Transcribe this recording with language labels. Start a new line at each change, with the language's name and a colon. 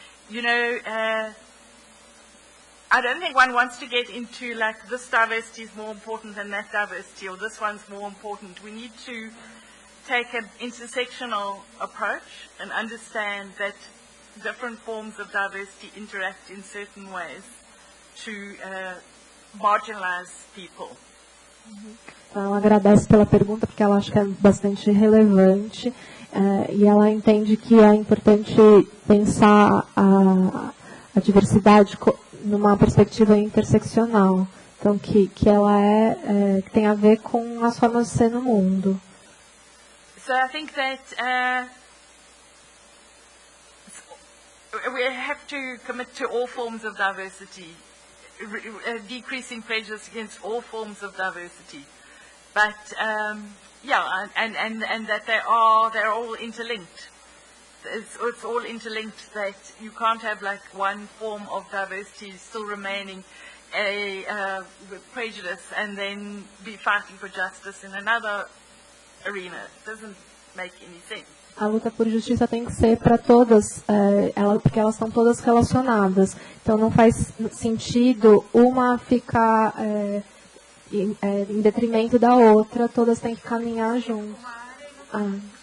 English: You know, I don't think one wants to get into like this diversity is more important than that diversity, or this one's more important. We need to take an intersectional approach and understand that different forms of diversity interact in certain ways to marginalize people.
Portuguese: Ela agradece pela pergunta porque ela acha que é bastante relevante e ela entende que é importante pensar a diversidade numa perspectiva interseccional, então que ela que tem a ver com as formas de ser no mundo.
English: So I think that we have to commit to all forms of diversity, decreasing prejudice against all forms of diversity, but yeah, and that they're all interlinked. It's all interlinked. That you can't have like one form of diversity still remaining a prejudice and then be fighting for justice in another arena. It doesn't make any sense.
Portuguese: A luta por justiça tem que ser para todas, porque elas estão todas relacionadas. Então não faz sentido uma ficar em detrimento da outra, todas têm que caminhar juntas.